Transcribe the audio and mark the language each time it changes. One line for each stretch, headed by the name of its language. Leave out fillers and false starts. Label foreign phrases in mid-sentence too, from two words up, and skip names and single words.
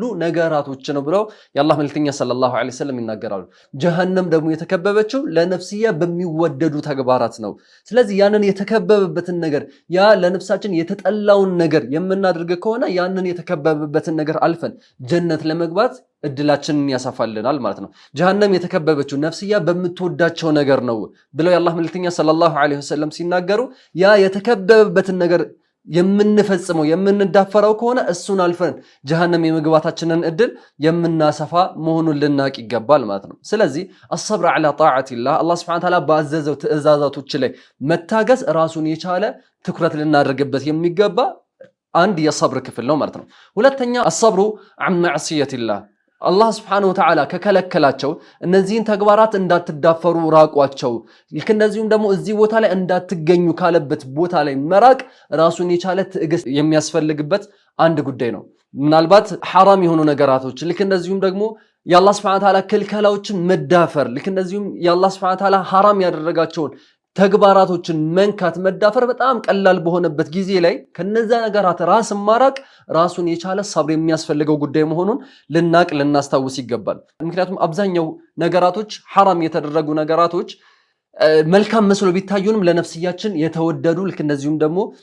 Amharic: ነገራቶች ነው ብለው የአላህ መልእክተኛ
Arabic: صلى الله عليه وسلم
Amharic: ይናገራሉ ጀሃነም ደግሞ የተከበበችው ለነፍስያ በሚወደዱ ተግባራት ነው ስለዚህ ያንን የተከበበበትን ነገር ያ ለነፍሳችን የተጠላውን ነገር የምናደርግ ከሆነ ያንን የተከበበበትን ነገር አልፈን ጀነት ለመግባት እድላችንን ያሳፋልናል ማለት ነው ጀሃነም የተከበበችው ነፍስያ በምትወዳቸው ነገር ነው ብለው የአላህ መልእክተኛ
Arabic: صلى الله عليه وسلم
Amharic: ሲናገሩ ያ የተከበበበትን ነገር የምንፈጽመው የምንዳፈረው ከሆነ እሱን አልፈን ጀሃነም የመግባታችንን እድል የምናሰፋ መሆኑን ልናቅ ይገባል ማለት ነው። ስለዚህ
Arabic: الصبر على طاعة الله
Amharic: አላህ
Arabic: سبحانه وتعالى
Amharic: ባዘዘው ትእዛዛቶች ላይ መታገስ ራሱን የቻለ ትኩረት ልናደርግበት የሚገባ አንድ የሰብር ክፍል ነው ማለት ነው። ሁለተኛ
Arabic: الصبر عن معصية الله
Amharic: አላህ
Arabic: سبحانه وتعالى
Amharic: ከከለከላቸው እነዚህን ተግባራት እንዳትዳፈሩ ራቋቸው። ልክ እንደዚሁም ደግሞ እዚህ ቦታ ላይ እንዳትገኙ ካለበት ቦታ ላይ መራቅ ራሱን የቻለ ትዕግስት የሚያስፈልግበት አንድ ጉዳይ ነው። ምናልባት ሐራም የሆኑ ነገራቶች ልክ እንደዚሁም ደግሞ የአላህ
Arabic: سبحانه وتعالى
Amharic: ክልከላዎችን መዳፈር ልክ እንደዚሁም የአላህ
Arabic: سبحانه وتعالى
Amharic: ሐራም ያደረጋቸውን ተግባራቶችን መንካት መዳፈር በጣም ቀላል በሆነበት ጊዜ ላይ ከነዛ ነገራት ራስ ማራቅ ራሱን የቻለ ሰብር የሚያስፈልገው ጉዳይ መሆኑን ልናቅ ልናስታውስ ይገባል። ምክንያቱም አብዛኛው ነገራቶች ሐራም የተደረጉ ነገራቶች መልካም መስሎ ቢታዩንም ለነፍስያችን የተወደዱ ልክ እንደዚሁም ደግሞ